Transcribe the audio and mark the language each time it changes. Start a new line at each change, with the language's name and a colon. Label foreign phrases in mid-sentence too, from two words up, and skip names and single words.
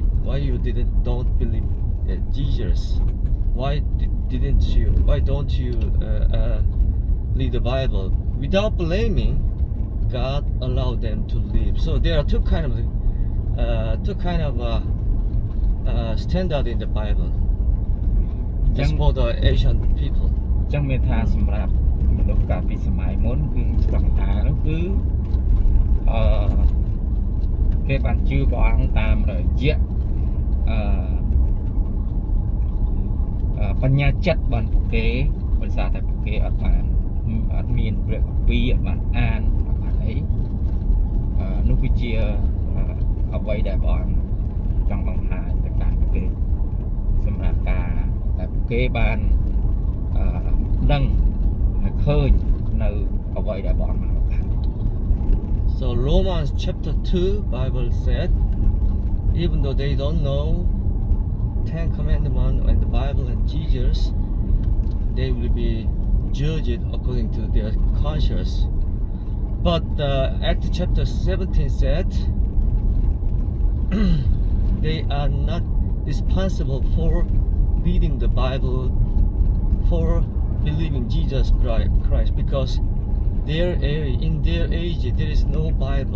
English: Why you don't believe Jesus? Why don't you read the Bible? Without blaming, God allowed them to live. So there are two kind of standard in the Bible. Just for the Asian people.
Khmer: ចឹងមានថាសម្រាប់មនុស្សកាលពីសម័យមុនគឺស្គាល់ថានោះគឺគេបានជឿព្រះអង្គតាមរយៈ បញ្ញាចិត្តបានពួកគេដោយសារតែពួកគេអត់មានព្រះគម្ពីរអត់បានអានអត់បានអីនោះគឺជាអ្វីដែលព្រះអង្គចង់បង្ហាញទៅកាន់ពួកគេសម្រាប់ការដែលពួកគេបានដឹងហើយឃើញនៅអ្វីដែលព្រះអង្គបានបង្ហាញ
English: So Romans chapter 2 Bible said, even though they don't know Ten Commandments and the Bible and Jesus, they will be judged according to their conscience. But Acts chapter 17 said they are not responsible for reading the Bible, for believing Jesus Christ, because in their age there is no Bible.